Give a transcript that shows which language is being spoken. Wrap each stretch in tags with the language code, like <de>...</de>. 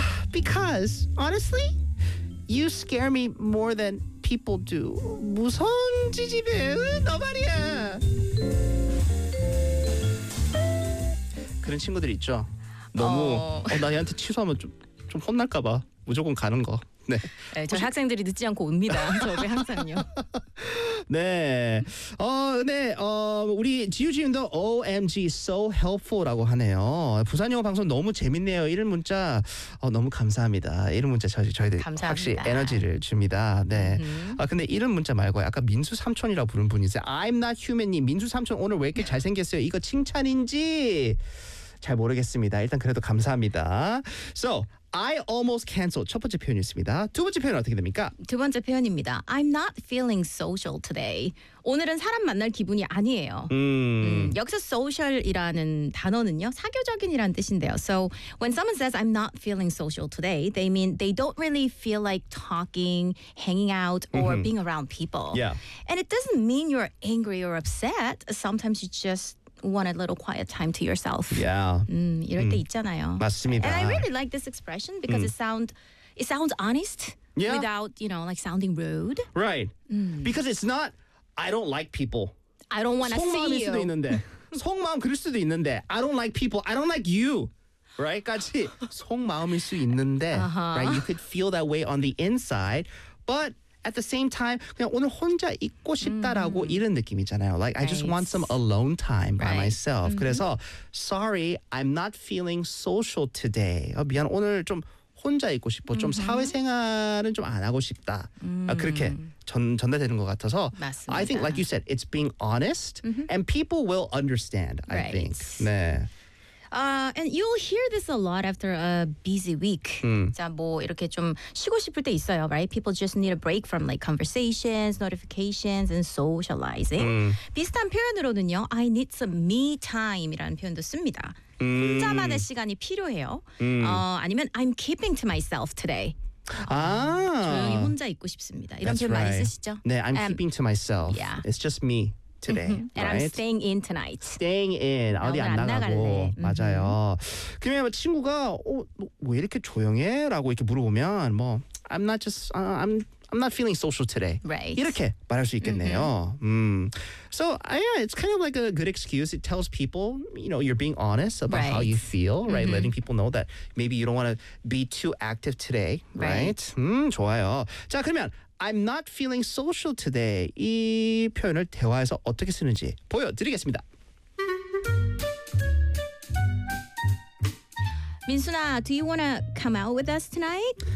<en>Because, honestly, you scare me more than people do.</en> <ko>무서운 지지배는 너 말이야. 그런 친구들 있죠. 너무 나한테 취소하면 좀 혼날까 봐. 무조건 가는 거. 네. 네, 저희 혹시... 학생들이 늦지 않고 옵니다. 저희 항상요. 네. 네. 우리 지우지우도</ko> <en>OMG so helpful</en> <ko>라고 하네요. 부산 영어 방송 너무 재밌네요. 이런 문자 너무 감사합니다. 이런 문자 저희들 감사합니다. 확실히 에너지를 줍니다. 네. 근데 이런 문자 말고 아까 민수 삼촌이라고 부른 분이 있어요. I'm not human님. 민수 삼촌 오늘 왜 이렇게 잘생겼어요? 이거 칭찬인지 잘 모르겠습니다. 일단 그래도 감사합니다.</ko> <en>So I almost canceled.</en> <ko>첫 번째 표현이었습니다. 두 번째 표현은 어떻게 됩니까? 두 번째 표현입니다.</ko> <en>I'm not feeling social today.</en> <ko>오늘은 사람 만날 기분이 아니에요. 여기서 social이라는 단어는요. 사교적인이라는 뜻인데요.</ko> <en>So when someone says I'm not feeling social today, they mean they don't really feel like talking, hanging out, or mm-hmm. being around people. Yeah. And it doesn't mean you're angry or upset. Sometimes you just want a little quiet time to yourself. Yeah.</en> <ko>이럴 때 있잖아요. 맞습니다.</ko> <en>And I really like this expression because it sounds honest yeah. without, you know, like sounding rude. Right. Because it's not I don't like people. I don't want to see you.</en> <ko>속마음일 수도 있는데. 속마음 그럴 수도 있는데.</ko> <en>I don't like people. I don't like you. Right?</en> <ko>같이 속마음일 수 있는데.</ko> <en>Uh-huh. Right? You could feel that way on the inside, but at the same time,</en> <ko>그냥 오늘 혼자 있고 싶다라고 이런 느낌이잖아요.</ko> <en>Like, right. I just want some alone time by right. myself. Mm-hmm. 그래서, sorry, I'm not feeling social today.</en> <ko>미안, 오늘 좀 혼자 있고 싶어. Mm-hmm. 좀 사회생활은 좀 안 하고 싶다. 그렇게 전달되는 것 같아서. 맞습니다.</ko> <en>I think, like you said, it's being honest. Mm-hmm. And people will understand, I right. think. 네. And you'll hear this a lot after a busy week.</en> <ko>자, 뭐 이렇게 좀 쉬고 싶을 때 있어요, right?</ko> <en>People just need a break from like conversations, notifications, and socializing.</en> <ko>비슷한 표현으로는요,</ko> <en>I need some me time</en> <ko>이라는 표현도 씁니다. 혼자만의 시간이 필요해요.</ko> <en>아니면 I'm keeping to myself today.</en> <ko>조용히 혼자 있고 싶습니다. 이런 표현</ko> <en>right.</en> <ko>많이 쓰시죠?</ko> <en>네, I'm keeping to myself. Yeah. It's just me. Today, and right? I'm staying in tonight. Staying in.</en> <ko>어디 안 나가고. 나갈래. 맞아요. 그러면 친구가 왜 이렇게 조용해? 라고 이렇게 물어보면 뭐</ko> <en>I'm not feeling social today. Right.</en> <ko>이렇게 말할 수 있겠네요.</ko> <en>So yeah, it's kind of like a good excuse. It tells people, you know, you're being honest about right. how you feel, right? Mm-hmm. Letting people know that maybe you don't want to be too active today, right? right?</en> <ko>좋아요. 자, 그러면</ko> <en>I'm not feeling social today.</en> <ko>이 표현을 대화에서 어떻게 쓰는지 보여드리겠습니다.</ko> <en>민수나, do you want to come out with us tonight?</en>